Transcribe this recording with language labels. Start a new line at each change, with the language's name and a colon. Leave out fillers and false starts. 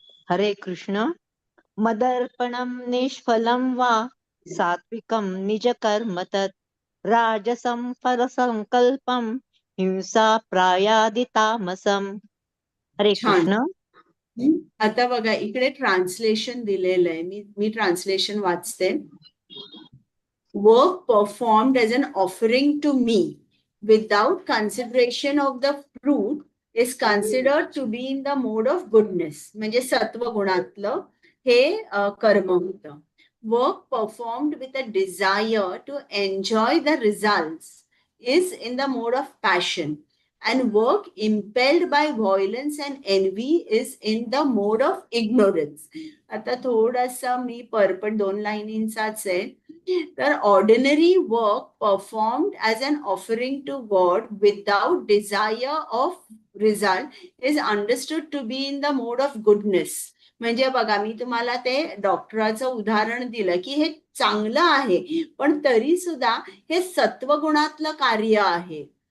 Sanskrit: हरे कृष्ण. मदर्पणं निष्फलं वा सात्विकं निज कर्म तत् राजसं फलसंकल्पं हिंसा प्रायादि तामसम्. हरे
Marathi: छान.
Sanskrit: कृष्ण.
Marathi: आता बघा इकडे ट्रान्सलेशन दिलेलं आहे. मी ट्रान्सलेशन वाचते.
English: Work performed as an offering to me without consideration of the fruit is considered to be in the mode of goodness.
Marathi: म्हणजे सत्व गुणातलं हे कर्म होतं.
English: Work performed with a desire to enjoy the results is in the mode of passion, and work impelled by violence and envy is in the mode of ignorance.
Marathi: आता थोडासा मी परपट 2 लाईनींचाच आहे.
English: तर ordinary work performed as an offering to God without desire of result is understood to be in the mode of goodness.
Marathi: म्हणजे बघा मी तुम्हाला ते डॉक्टराचं उदाहरण दिलं की हे चांगलं आहे, पण तरी सुद्धा हे सत्वगुणातलं कार्य आहे.